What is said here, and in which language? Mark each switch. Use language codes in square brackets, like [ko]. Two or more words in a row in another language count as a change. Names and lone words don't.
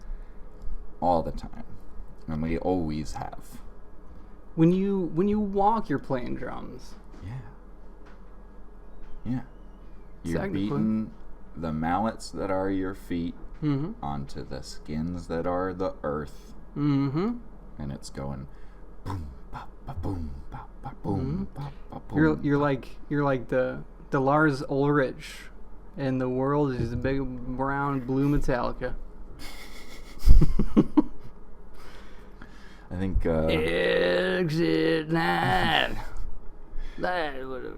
[en] All the time. And we always have. When you walk, you're playing drums. Yeah. You're Technically. beating the mallets that are your feet Mm-hmm. onto the skins that are the earth. Mm-hmm. And it's going boom, ba, ba, boom, ba, ba, boom, ba, ba, boom. You're like the Lars Ulrich, and the world is a big brown blue Metallica. I think Exit 9. Whatever.